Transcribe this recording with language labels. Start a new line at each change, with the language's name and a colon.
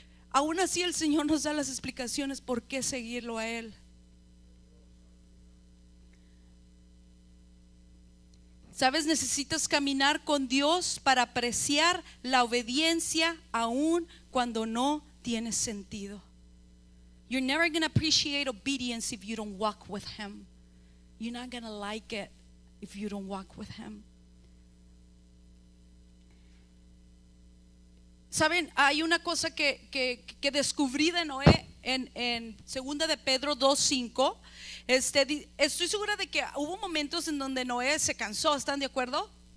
Spanish: Aún así el Señor nos da las explicaciones por qué seguirlo a Él. ¿Sabes? Necesitas caminar con Dios para apreciar la obediencia aún cuando no tiene sentido.
English: You're never going to appreciate obedience if you don't walk with Him. You're not going to like it if you don't walk with Him.
Spanish: ¿Saben? Hay una cosa que descubrí de Noé en 2 de Pedro 2:5. Estoy segura de que hubo momentos en donde Noé se cansó. ¿Están de acuerdo?